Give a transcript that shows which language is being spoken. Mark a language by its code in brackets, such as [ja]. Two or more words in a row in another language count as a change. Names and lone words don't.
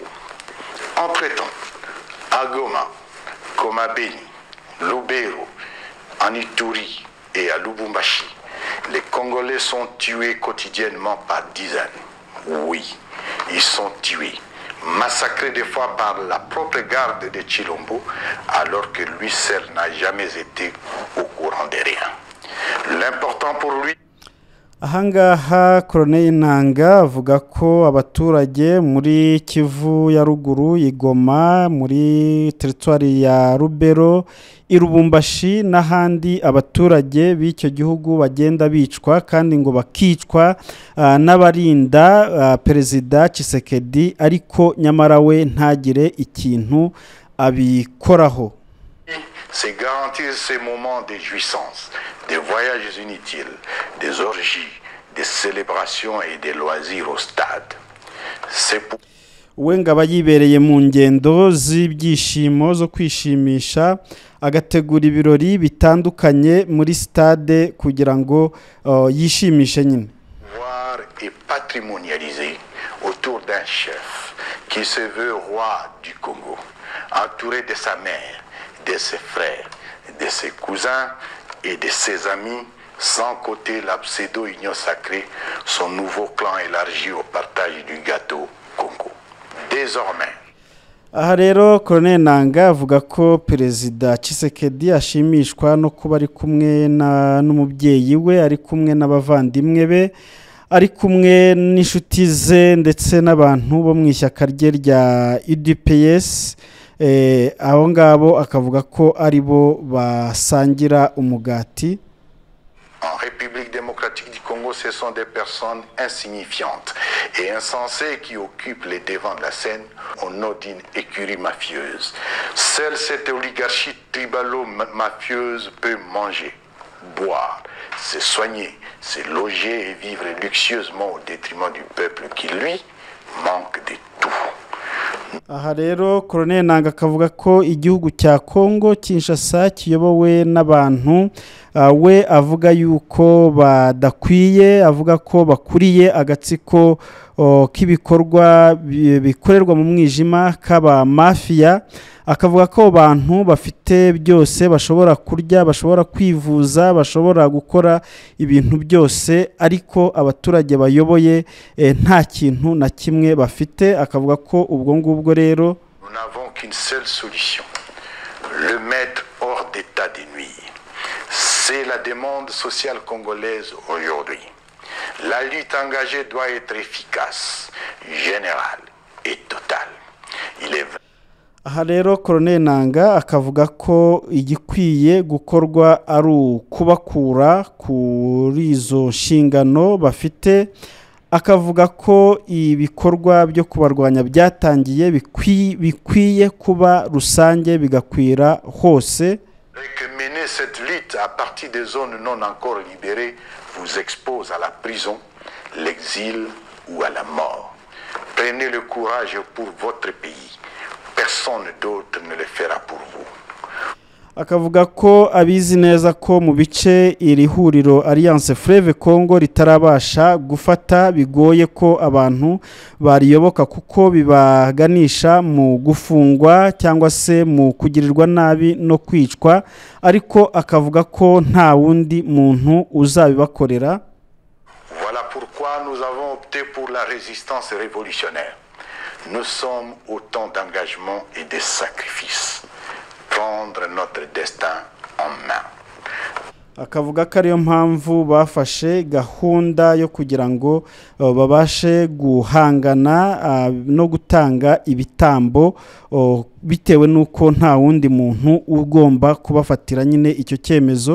[fr] Entre-temps, à Goma, comme à Beni, Lubero, en Ituri et à Lubumbashi, les Congolais sont tués quotidiennement par dizaines. Oui, ils sont tués, massacrés des fois par la propre garde de Chilombo, alors que lui seul n'a jamais été au courant de rien. L'important pour lui... [rw] Ahangaha Koroneye Nanga avuga ko abaturage muri Kivu ya ruguru, Igoma, muri teritwari ya Rubero, Irubumbashi n'ahandi abaturage b'icyo gihugu bagenda bicwa, kandi ngo bakicwa n'abarinda Perezida Tshisekedi, ariko nyamara we ntagire ikintu abikoraho. [fr] C'est garantir ces moments de jouissance, des voyages inutiles, des orgies, des célébrations et des loisirs au stade. C'est pour... [rw] Wenga bayibereye mu ngendo z'ibyishimo zo kwishimisha, agategura ibirori bitandukanye muri stade kugira ngo yishimishe nyine. [fr] Voir et patrimonialiser autour d'un chef qui se veut roi du Congo, entouré de sa mère, de ses frères, de ses cousins et de ses amis, sans compter la pseudo-union sacrée, son nouveau clan élargi au partage du gâteau Congo. Désormais, [rw] aha rero Colonel Nanga avuga ko Perezida Tshisekedi ashimishwa no kuba ari kumwe n'umubyeyi we, ari kumwe n'abavandimwe be, ari kumwe n'inshuti ze ndetse n'abantu bo mu ishyaka rye rya UDPS. Abo ngabo akavuga ko ari bo basangira umugati. [fr] En République démocratique du Congo, ce sont des personnes insignifiantes et insensées qui occupent les devants de la scène au nom d'une écurie mafieuse. Seule cette oligarchie tribalo-mafieuse peut manger, boire, se soigner, se loger et vivre luxueusement au détriment du peuple qui, lui, manque de tout. [rw] Aha rero Colonel Nanga akavuga ko igihugu cya Kongo Kinshasa kiyobowe n'abantu we avuga yuko badakwiye, avuga ko bakuriye agatsiko k'ibikorwa bikorerwa mu mwijima k'aba mafia. Akavuga ko abantu bafite byose, bashobora kurya, bashobora kwivuza, bashobora gukora ibintu byose, ariko abaturage bayoboye nta kintu na kimwe bafite. Akavuga ko ubwo ngubwo rero [fr] nous n'avons qu'une seule solution, le mettre hors d'état de nuire. C'est la demande sociale congolaise aujourd'hui. La lutte engagée doit être efficace, générale et totale. Il est [rw] aha rero Colonel Nanga akavuga ko igikwiye gukorwa ari ukubakura kuri izo nshingano bafite. Akavuga ko ibikorwa byo kubarwanya byatangiye bikwiye kuba rusange bigakwira hose. [fr] Que mener cette lutte à partir des zones non encore libérées vous expose à la prison, l'exil ou à la mort. Prenez le courage pour votre pays. Personne d'autre ne le fera pour vous. [rw] Akavuga ko abizi neza ko mu bice iri huriro Alliance Fleuve Congo ritarabasha gufata, bigoye ko abantu bariyoboka kuko bibaganisha mu gufungwa cyangwa se mu kugirirwa nabi no kwicwa, ariko akavuga ko nta wundi muntu uzabibakorera. [fr] Voilà pourquoi nous avons opté pour la résistance révolutionnaire. Nous sommes au temps d'engagement et de sacrifice. Prendre notre destin en main. [rw] Akavuga ko ariyo mpamvu bafashe gahunda yo kugira ngo babashe guhangana no gutanga ibitambo, bitewe nuko nta wundi muntu ugomba kubafatira nyine icyo cyemezo.